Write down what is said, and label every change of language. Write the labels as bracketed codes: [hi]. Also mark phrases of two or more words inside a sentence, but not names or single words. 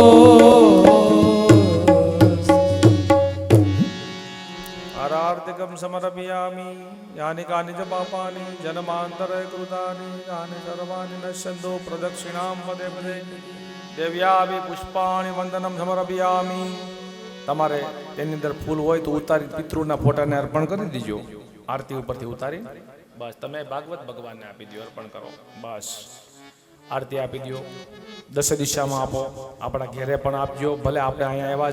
[sa] आरार्तिकं समर्पयामि यानि कानि च पापानि जन्मान्तरे कृतानि तानि सर्वाणि नश्यन्तु प्रदक्षिणां पदे पदे देव्याभि पुष्पाणि वंदनं समर्पयामि [gu] તમારે તેની અંદર ફૂલ હોય તો ઉતારી પિતૃના ફોટાને અર્પણ કરી દીજો આરતી ઉપરથી ઉતારી બસ તમે ભાગવત ભગવાનને આપી દો અર્પણ કરો બસ આરતી આપી દો દસ દિશામાં આપો આપણા ઘેરે પણ આપજો ભલે આપણે અહીંયા આવ્યા